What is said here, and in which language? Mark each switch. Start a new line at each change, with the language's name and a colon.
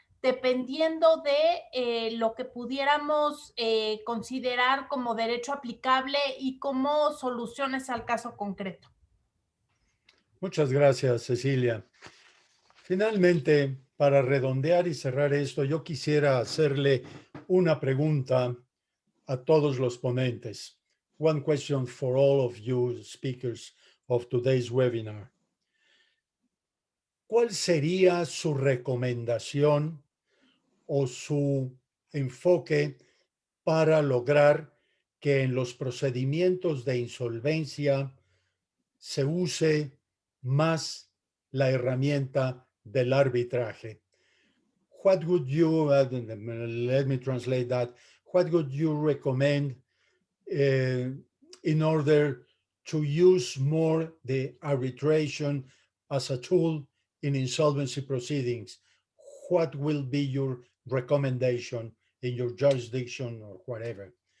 Spanish: dependiendo de lo que pudiéramos considerar como derecho aplicable y como soluciones al caso concreto. Muchas gracias, Cecilia. Finalmente, para redondear y cerrar esto, yo quisiera hacerle una pregunta a todos los ponentes.
English: One question for all of you speakers of today's webinar.
Spanish: ¿Cuál sería su recomendación o su enfoque para lograr que en los procedimientos de insolvencia se use más la herramienta del arbitraje?
English: What would you, let me translate that, what would you recommend in order to use more the arbitration as a tool in insolvency proceedings? What will be your recommendation in your jurisdiction or whatever?